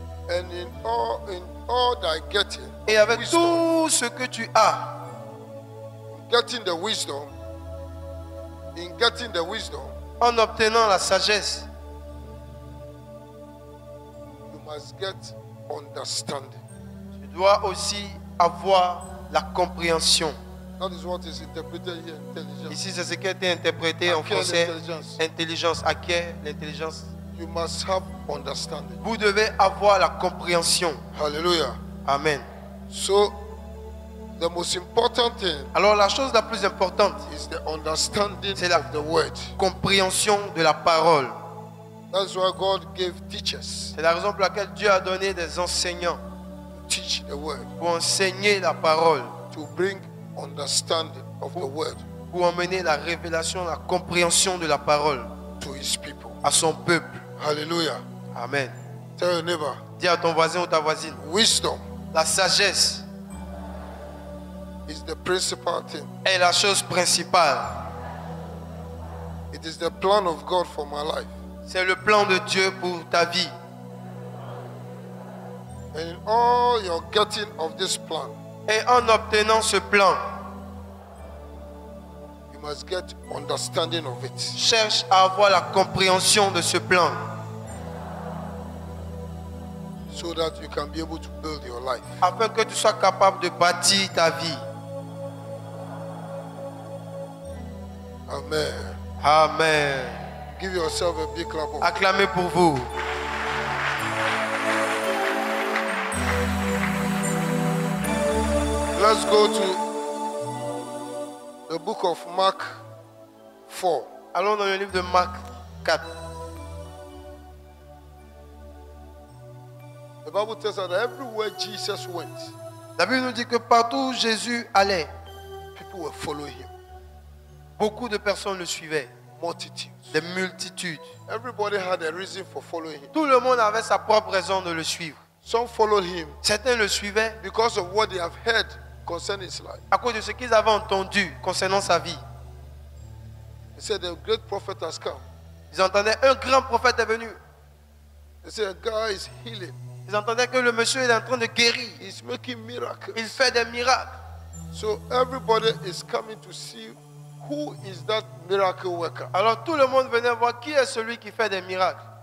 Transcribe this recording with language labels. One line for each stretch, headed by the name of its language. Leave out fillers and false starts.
English: And in all thy getting,
French: Et avec
English: wisdom,
French: tout ce que tu as,
English: getting the wisdom, in getting the wisdom,
French: en obtenant la sagesse,
English: you must get understanding.
French: tu dois aussi avoir la compréhension.
English: That is what is interpreted here, intelligence.
French: Ici, c'est ce qui a été interprété en
English: Acquire
French: français. l'intelligence. Intelligence, acquiert l'intelligence.
English: You must have understanding.
French: Vous devez avoir la compréhension. Hallelujah. Amen.
English: So, the most important thing
French: Alors la chose la plus importante,
English: is the understanding
French: C'est la-
English: of the word.
French: compréhension de la parole.
English: That's why God gave teachers
French: C'est la raison pour laquelle Dieu a donné des enseignants
English: to teach the word,
French: pour enseigner la parole,
English: to bring understanding of the word
French: pour emmener la révélation, la compréhension de la parole
English: to his people.
French: à son peuple. Hallelujah. Amen.
English: Tell your neighbor,
French: Dis à ton voisin ou ta voisine,
English: wisdom
French: la sagesse
English: is the principal thing.
French: est la chose principale.
English: It is the plan of God for my life.
French: C'est le plan de Dieu pour ta vie.
English: And in all your getting of this plan,
French: Et en obtenant ce plan,
English: you must get understanding of it.
French: cherche à avoir la compréhension de ce plan
English: So that you can be able to build your life.
French: afin que tu sois capable de bâtir ta vie. Amen. Amen.
English: Give yourself a big clap of
French: Acclamez pour vous.
English: Let's go to the book of Mark 4.
French: Allons dans le livre de Marc 4.
English: The Bible tells us that everywhere Jesus went,
French: La Bible nous dit que partout où Jésus allait,
English: people were following him.
French: beaucoup de personnes le suivaient.
English: Multitudes.
French: Des multitudes.
English: Everybody had a reason for following him.
French: Tout le monde avait sa propre raison de le suivre.
English: Some followed him
French: Certains le suivaient
English: because of what they have heard concerning his life.
French: à cause de ce qu'ils avaient entendu concernant sa vie.
English: They said the great prophet has come.
French: Ils entendaient un grand prophète est venu.
English: They said a guy is healing.
French: Ils entendaient que le monsieur est en train de guérir.
English: He's making miracles.
French: Il fait des miracles.
English: So everybody is coming to see who is that miracle worker.
French: Alors tout le monde venait voir qui est celui qui fait des miracles.